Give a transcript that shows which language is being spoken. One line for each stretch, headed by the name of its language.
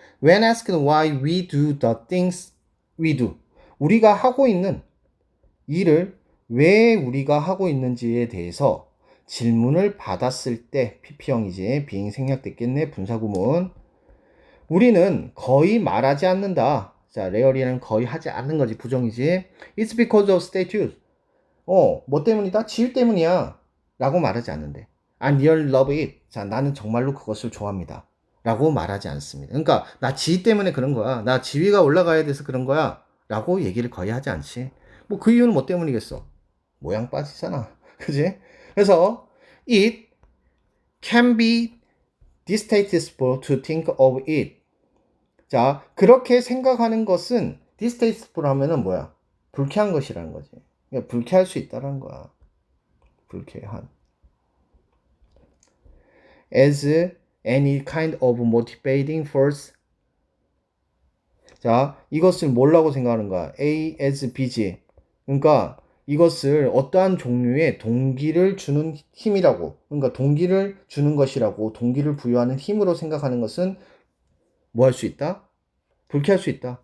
English: When asked why we do the things we do.
Korean: 우리가 하고 있는 일을 왜 우리가 하고 있는지에 대해서 질문을 받았을 때 PP형이지. being 생략됐겠네. 분사구문. 우리는 거의 말하지 않는다. 자, rarely는 거의 하지 않는 거지. 부정이지.
English: It's because of statutes.
Korean: 뭐 때문이다? 지위 때문이야. 라고 말하지 않는데.
English: I really love it.
Korean: 자, 나는 정말로 그것을 좋아합니다. 라고 말하지 않습니다. 그러니까, 나 지위 때문에 그런 거야. 나 지위가 올라가야 돼서 그런 거야. 라고 얘기를 거의 하지 않지. 뭐 그 이유는 뭐 때문이겠어? 모양 빠지잖아. 그지?
English: 그래서, it can be distasteful to think of it.
Korean: 자, 그렇게 생각하는 것은 distasteful 하면은 뭐야? 불쾌한 것이라는 거지. 그러니까 불쾌할 수 있다는 거야. 불쾌한.
English: as any kind of motivating force.
Korean: 자, 이것을 뭐라고 생각하는 거야? A as B지. 그러니까 이것을 어떠한 종류의 동기를 주는 힘이라고. 그러니까 동기를 주는 것이라고. 동기를 부여하는 힘으로 생각하는 것은 뭐 할 수 있다? 불쾌할 수 있다.